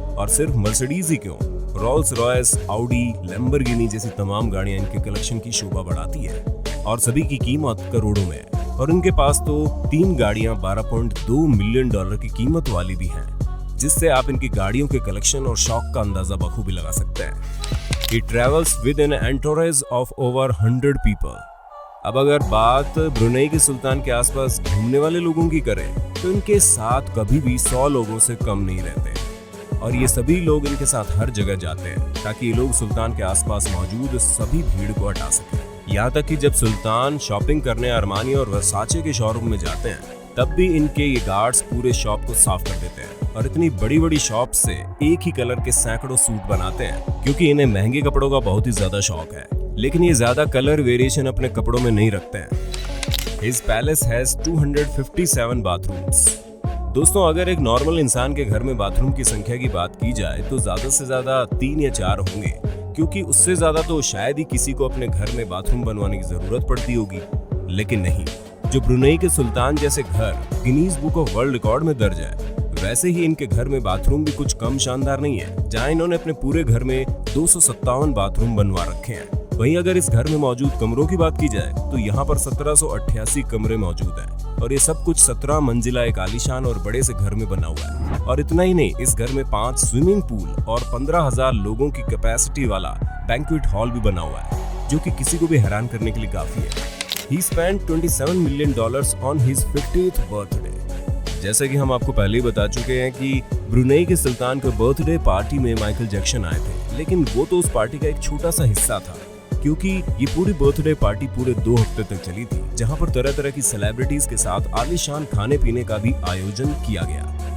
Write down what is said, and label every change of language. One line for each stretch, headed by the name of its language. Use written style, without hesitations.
Hindi: और सिर्फ मर्सिडीज ही क्यों, रोल्स रॉयस, ऑडी, लैम्बोर्गिनी जैसी तमाम गाड़ियां इनके कलेक्शन की शोभा बढ़ाती है और सभी की कीमत करोड़ों में है। और इनके पास तो 3 गाड़ियां $12.2 मिलियन की कीमत वाली भी हैं, जिससे आप इनकी गाड़ियों के कलेक्शन और शौक का अंदाजा बखूबी लगा सकते हैं।
English: He travels with an entourage of over 100 people।
Hindi: अब अगर बात ब्रुनेई के सुल्तान के आसपास घूमने वाले लोगों की करें तो इनके साथ कभी भी 100 लोगों से कम नहीं रहते और ये सभी लोग इनके साथ हर जगह जाते हैं ताकि ये लोग सुल्तान के आसपास मौजूद सभी भीड़ को हटा सकें। यहाँ तक कि जब सुल्तान शॉपिंग करने अरमानी और वर्साचे के शोरूम में जाते हैं तब भी इनके ये गार्ड्स पूरे शॉप को साफ कर देते हैं और इतनी बड़ी बड़ी शॉप से एक ही कलर के सैकड़ों सूट बनाते हैं, क्योंकि इन्हें महंगे कपड़ों का बहुत ही ज्यादा शौक है, लेकिन ये ज्यादा कलर वेरिएशन अपने कपड़ों में नहीं रखते हैं।
English: His palace has 257 bathrooms।
Hindi: दोस्तों, अगर एक नॉर्मल इंसान के घर में बाथरूम की संख्या की बात की जाए तो ज्यादा से ज्यादा 3 या 4 होंगे, क्योंकि उससे ज्यादा तो शायद ही किसी को अपने घर में बाथरूम बनवाने की जरूरत पड़ती होगी। लेकिन नहीं, जो ब्रुनेई के सुल्तान जैसे घर Guinness book of world record में दर्ज है, वैसे ही इनके घर में बाथरूम भी कुछ कम शानदार नहीं है, जहां इन्होंने अपने पूरे घर में 257 बाथरूम बनवा रखे हैं। वहीं अगर इस घर में मौजूद कमरों की बात की जाए तो यहाँ पर 1788 कमरे मौजूद हैं और ये सब कुछ 17 मंजिला एक आलीशान और बड़े से घर में बना हुआ है। और इतना ही नहीं, इस घर में 5 स्विमिंग पूल और 15,000 लोगों की कैपेसिटी वाला बैंक्वेट हॉल भी बना हुआ है, जो कि किसी को भी हैरान करने के लिए काफी है।
English: He spent $27 million on his 50th birthday।
Hindi: जैसे कि हम आपको पहले ही बता चुके हैं कि ब्रुनेई के सुल्तान के बर्थडे पार्टी में माइकल जैक्सन आए थे, लेकिन वो तो उस पार्टी का एक छोटा सा हिस्सा था, क्योंकि ये पूरी बर्थडे पार्टी पूरे 2 हफ्ते तक चली थी, जहां पर तरह तरह की सेलिब्रिटीज के साथ आलीशान खाने पीने का भी आयोजन किया गया।